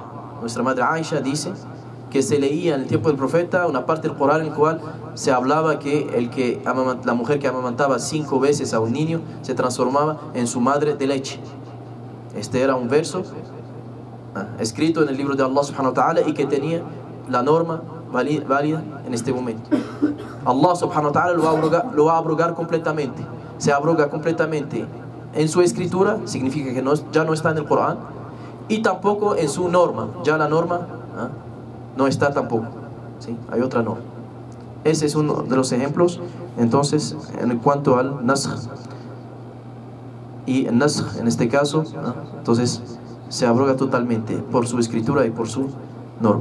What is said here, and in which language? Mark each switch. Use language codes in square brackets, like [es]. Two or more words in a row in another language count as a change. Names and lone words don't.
[es] Nuestra madre Aisha dice que se leía en el tiempo del profeta una parte del Corán en el cual se hablaba que la mujer que amamantaba 5 veces a un niño se transformaba en su madre de leche. Este era un verso escrito en el libro de [ar] الله سبحانه وتعالى [es] y que tenía la norma válida en este momento. [ar] الله سبحانه وتعالى [es] lo va a abrogar completamente. Se abroga completamente en su escritura, significa que ya no está en el Corán, y tampoco en su norma. Ya la norma no está tampoco, ¿sí? Hay otra norma. Ese es uno de los ejemplos. Entonces, en cuanto al nasj, y el nasj en este caso, entonces se abroga totalmente por su escritura y por su norma.